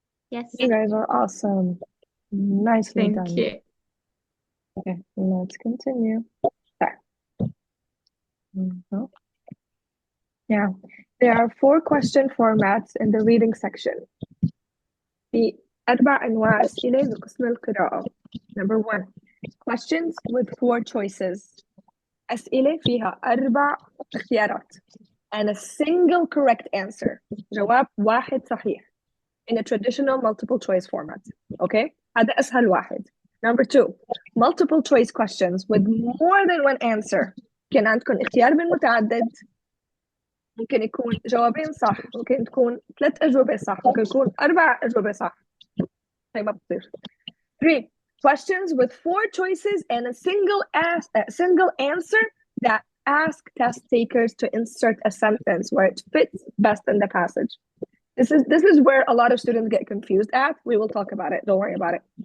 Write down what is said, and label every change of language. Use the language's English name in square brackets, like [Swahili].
[English] Yes. You guys are awesome. Nicely Thank done. you. Okay, let's continue. There. Mhm. Yeah, there are 4 question formats in the reading section. [Arabic] في 4 أنواع أسئلة بقسم القراءة. [English] Number 1, questions with 4 choices. [Arabic] أسئلة فيها 4 اختيارات [English] and a single correct answer. [Arabic] جواب واحد صحيح. [English] In a traditional multiple choice format. Okay? [Arabic] هذا أسهل واحد. [English] Number 2, multiple choice questions with more than one answer. [Arabic] كان عندكم اختيار بالمتعدد ممكن يكون جوابين صح، ممكن تكون 3 أجوبة صح، ممكن يكون 4 أجوبة صح. هي ما بتصير. 3. [English] Questions with 4 choices and a single answer that ask test takers to insert a sentence where it fits best in the passage. This is where a lot of students get confused at. We will talk about it. Don't worry about it.